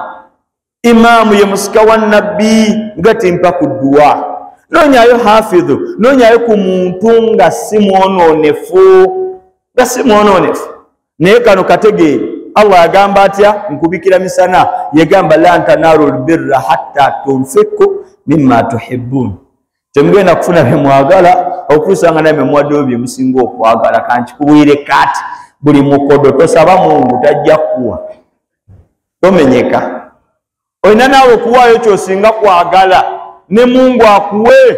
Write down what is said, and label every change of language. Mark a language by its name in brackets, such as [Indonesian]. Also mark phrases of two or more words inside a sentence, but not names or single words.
[Ganda] Imaamu ye musika wa nabbi nga timpa ku dduwa. Noonyayo hafidhu noonyayo ku muntu nga si mwonoonefu naye kano kategeere Allah yagamba atya nkubikira misana yagamba [Arabic] لن تنالوا البر حتى تنفقوا مما تحبون. [Ganda] Temugenda kufuna bye mwagala okutusanga naye mwaddeyo bye musinga okwagala kanti kuwire kati buli mukodo tosaba Mungu tajja kuwa tomenyeka. Olina naawe okuwaayo kyosinga kwagala ne Mungu akuwe.